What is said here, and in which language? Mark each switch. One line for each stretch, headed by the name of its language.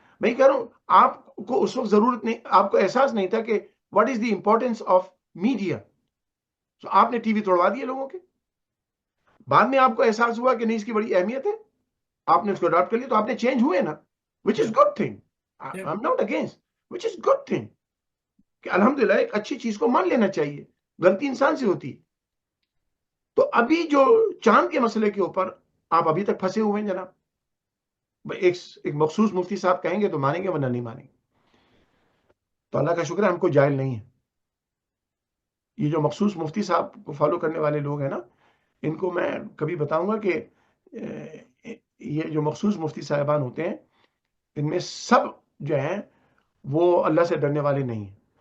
Urdu: میں یہ کہہ رہا ہوں آپ کو اس وقت ضرورت نہیں، آپ کو احساس نہیں تھا کہ
English: What is the importance of media.
Urdu: آپ نے ٹی وی توڑوا دیے لوگوں کے. بعد میں آپ کو احساس ہوا کہ نہیں اس کی بڑی اہمیت ہے، آپ نے اس کو اڈاپٹ کر لیا، تو آپ نے چینج ہوئے نا،
English: Which is good thing. I'm not against, which is good thing.
Urdu: کہ الحمدللہ ایک اچھی چیز کو مان لینا چاہیے، غلطی انسان سے ہوتی. تو ابھی جو چاند کے مسئلے کے اوپر آپ ابھی تک پھنسے ہوئے ہیں جناب، ایک مخصوص مفتی صاحب کہیں گے تو مانیں گے ورنہ نہیں مانیں گے. تو اللہ کا شکر ہے ہم کو جاہل نہیں ہے. یہ جو مخصوص مفتی صاحب کو فالو کرنے والے لوگ ہیں نا، ان کو میں کبھی بتاؤں گا کہ یہ جو مخصوص مفتی صاحبان ہوتے ہیں، ان میں سب جو ہیں وہ اللہ سے ڈرنے والے نہیں ہیں.